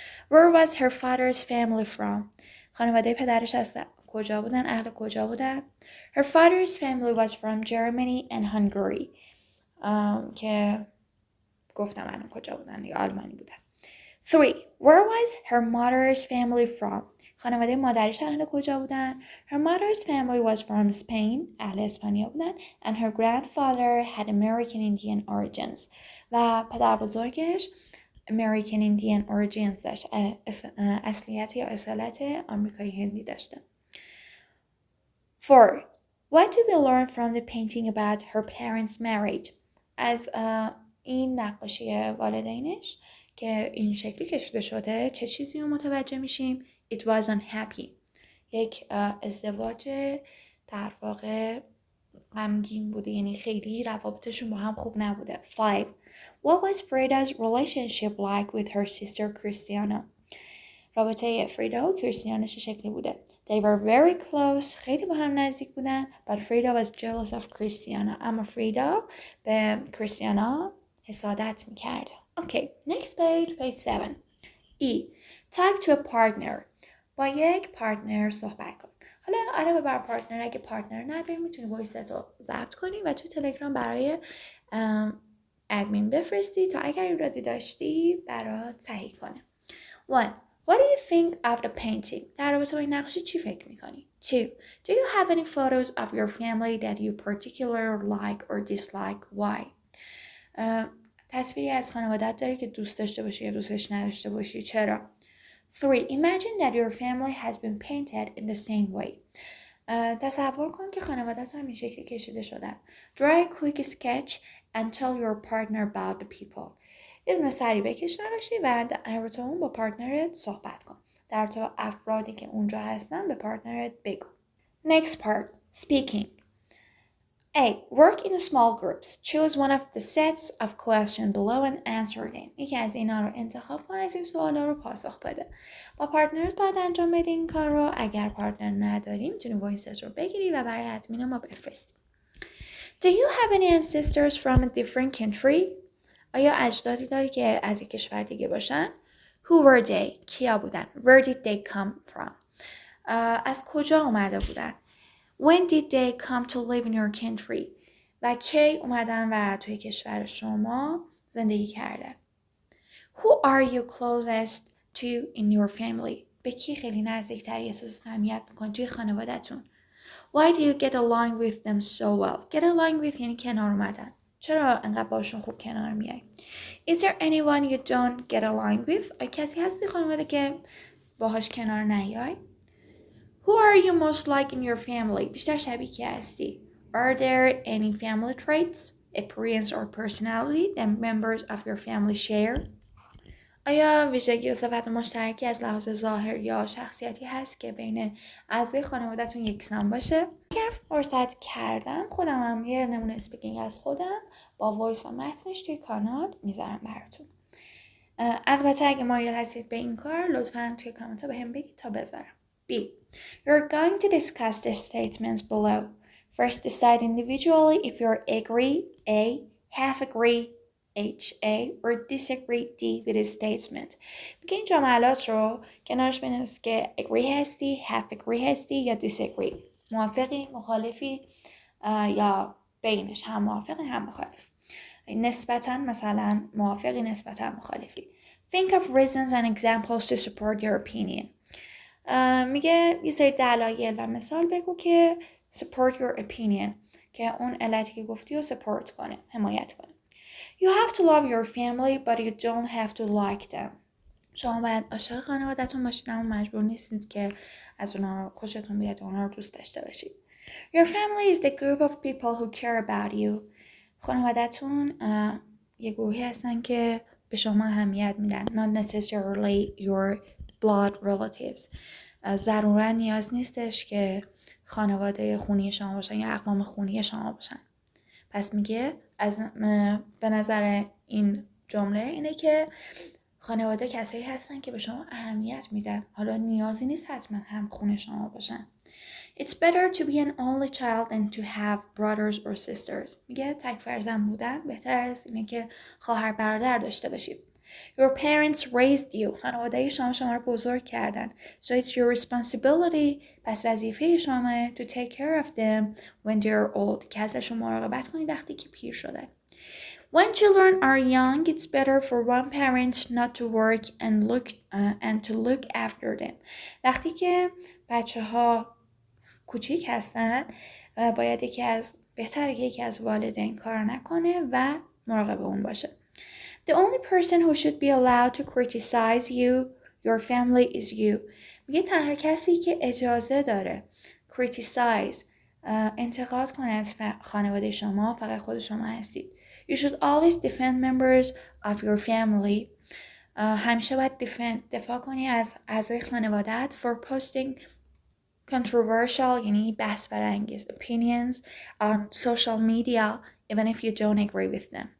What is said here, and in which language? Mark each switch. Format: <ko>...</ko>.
<en>Where was her father's family from?</en> <fa>خانواده پدرش از کجا بودن؟</fa> <en>اهل کجا بودن؟ Her father's family was from Germany and Hungary.</en> <fa>که گفتم الان کجا بودن؟ آلمانی بودن.</fa> <en>3. Where was her mother's family from?</en> <fa>خانواده مادرش اهل کجا بودن؟</fa> <en>Her mother's family was from Spain.</en> <fa>اهل اسپانیا بودن.</fa> <en>And her grandfather had American Indian origins.</en> <fa>و پدر بزرگش</fa> <en>American Indian origins</en> <fa>داشت. اصلیت یا اصالت آمریکایی هندی داشته.</fa> <en>4. What do we learn from the painting about her parents' marriage?</en> <fa>از این نقاشی والدینش که این شکلی کشیده شده چه چیزی رو متوجه میشیم؟</fa> <en>It was unhappy.</en> <fa>یک ازدواج در واقع غمگین بوده، یعنی خیلی روابطشون با هم خوب نبوده.</fa> <en>5. What was Frida's relationship like with her sister Christiana?</en> <fa>رابطه فریدا و کریستیانا چه شکلی بوده؟</fa> <en>They were very close.</en> <fa>خیلی با هم نزدیک بودن.</fa> <en>But Frida was jealous of Christiana.</en> <fa>اما فریدا به کریستیانا حسادت میکرد.</fa> <en>Okay, next page 7. E. Talk to a partner.</en> <fa>با یک پارتنر صحبت کن. حالا علاوه بر پارتنر اگه پارتنر نداری میتونی وایست رو ضبط کنی و تو تلگرام برای ادمین بفرستی تا اگر ایرادی داشتی برات صحیح کنه.</fa> <en>1. What do you think of the painting?</en> <fa>در رابطه با این نقاشی چی فکر میکنی؟ 2.</fa> <en>Do you have any photos of your family that you particularly like or dislike? Why?</en> <fa>تصویری از خانوادت داری که دوست داشته باشی یا دوستش نداشته باشی؟ چرا؟ 3.</fa> <en>Imagine that your family has been painted in the same way.</en> <fa>تصور کن که خانوادت هم این شکلی کشیده شدن.</fa> <en>Draw a quick sketch and tell your partner about the people.</en> <fa>یه دونه سری بکش نقاشی و در رابطه اون با پارتنرت صحبت کن. در رابطه افرادی که اونجا هستن به پارتنرت بگو.</fa> <en>Next part. Speaking. A. Work in small groups. Choose one of the sets of questions below and answer them.</en> <fa>یکی از اینا رو انتخاب کن، از این سوالا رو پاسخ بده. با پارتنرت باید انجام بدی این کار رو. اگر پارتنر نداری میتونی وایست رو بگیری و برای ادمین ما بفرستی.</fa> <en>Do you have any ancestors from a different country?</en> <fa>آیا اجدادی داری که از یک کشور دیگه باشن؟</fa> <en>Who were they?</en> <fa>کیا بودن؟</fa> <en>Where did they come from?</en> <fa>از کجا اومده بودن؟</fa> <en>When did they come to live in your country?</en> <fa>و کی اومدن و توی کشور شما زندگی کرده؟</fa> <en>Who are you closest to in your family?</en> <fa>به کی خیلی نزدیکتری احساس اهمیت میکنی توی خانواده‌تون؟</fa> <en>Why do you get along with them so well? Get along with</en> <fa>یعنی کنار اومدن. چرا انقدر باشون خوب کنار میای؟</fa> <en>Is there anyone you don't get along with?</en> <fa>کسی هست توی خانواده که باهاش کنار نیای؟</fa> <en>Who are you most like in your family?</en> <fa>بیشتر شبیه کی هستی؟</fa> <en>Are there any family traits, appearance or personality that members of your family share?</en> <fa>آیا ویژگی و صفت مشترکی از لحاظ ظاهر یا شخصیتی هست که بین اعضای خانواده‌تون یکسان باشه؟ اگر فرصت کردم خودم هم یه نمونه اسپیکینگ از خودم با وایس و متنش توی کانال میذارم براتون. البته اگه مایل هستید به این کار لطفاً توی کامنت ها به هم بگید تا بذارم.</fa> <en>B. You're going to discuss the statements below. First decide individually if you're agree A, half agree H, A, or disagree D with the statement.</en> <fa>میگه این جملات رو کنارش بنویس که agree هستی، half agree هستی یا disagree. موافقی، مخالفی یا بینش، هم موافقی هم مخالف. نسبتاً مثلا موافقی، نسبتاً مخالفی.</fa> <en>Think of reasons and examples to support your opinion.</en> <fa>میگه یه سری دلایل و مثال بگو که</fa> <en>support your opinion،</en> <fa>که اون علتی که گفتی رو support کنه، حمایت کنه.</fa> <en>You have to love your family but you don't have to like them.</en> <fa>شما باید عاشق خانواده‌تون باشید اما مجبور نیستید که از اونها خوشتون بیاد و اونها رو دوست داشته باشید.</fa> <en>Your family is the group of people who care about you.</en> <fa>خانواده‌تون یه گروهی هستن که به شما اهمیت میدن.</fa> <en>Not necessarily your blood relatives.</en> <fa>ضروراً نیاز نیستش که خانواده خونی شما باشن یا اقوام خونی شما باشن. پس میگه به نظر این جمله اینه که خانواده کسایی هستن که به شما اهمیت میدن. حالا نیازی نیست حتما هم خون شما باشن.</fa> <en>It's better to be an only child than to have brothers or sisters.</en> <fa>میگه تک فرزند بودن بهتر از اینه که خواهر برادر داشته باشید.</fa> <en>Your parents raised you.</en> <fa>خانواده شما رو بزرگ کردن.</fa> <en>So it's your responsibility.</en> <fa>پس وظیفه شما</fa> <en>to take care of them when they're old.</en> <fa>که ازشون مراقبت کنید وقتی که پیر شدن.</fa> <en>When children are young, it's better for one parent not to work and to look after them.</en> <fa>وقتی که بچه‌ها کوچیک هستن باید بهتره که یکی از والدین کار نکنه و مراقب اون باشه.</fa> <en>The only person who should be allowed to criticize your family is you.</en> <fa>میگه تنها کسی که اجازه داره criticize انتقاد کنه از خانواده شما فقط خود شما هستید.</fa> <en>You should always defend members of your family.</en> <fa>همیشه باید دفاع کنی از اعضای خانواده‌ات</fa> <en>for posting controversial</en> <fa>یعنی بحث برانگیز</fa> <en>opinions on social media even if you don't agree with them.</en>